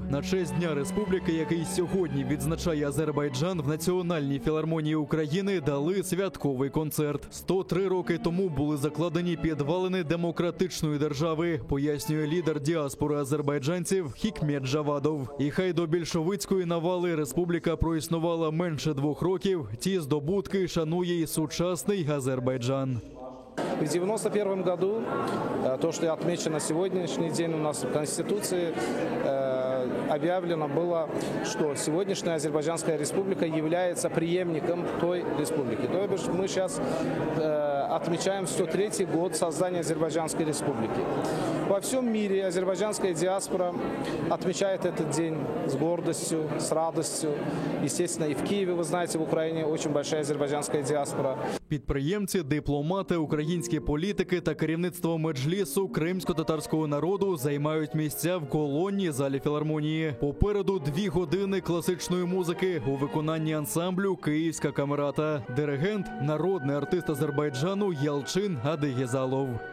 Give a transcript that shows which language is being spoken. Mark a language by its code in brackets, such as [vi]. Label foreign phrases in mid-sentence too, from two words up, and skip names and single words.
[uk] На честь Дня Республіки, який сьогодні відзначає Азербайджан, в Національній філармонії України дали святковий концерт. 103 роки тому були закладені підвалини демократичної держави, пояснює лідер діаспори азербайджанців Хікмет Джавадов. І хай до більшовицької навали республіка проіснувала менше 2 років, ті здобутки шанує і сучасний Азербайджан. [ru] В 1991 году, то, что отмечено на сегодняшний день у нас в Конституции, объявлено было, что сегодняшняя Азербайджанская республика является преемником той республики. То есть мы сейчас отмечаем 103-й год создания Азербайджанской республики. Во всем мире азербайджанская диаспора отмечает этот день с гордостью, с радостью. Естественно, и в Киеве, вы знаете, в Украине очень большая азербайджанская диаспора. [uk] Підприємці, дипломати, українські політики та керівництво меджлісу кримсько-татарського народу займають місця в колонні залі філармонії. Попереду 2 години класичної музики у виконанні ансамблю «Київська камерата». Диригент – народний артист Азербайджану Ялчин Адигезалов.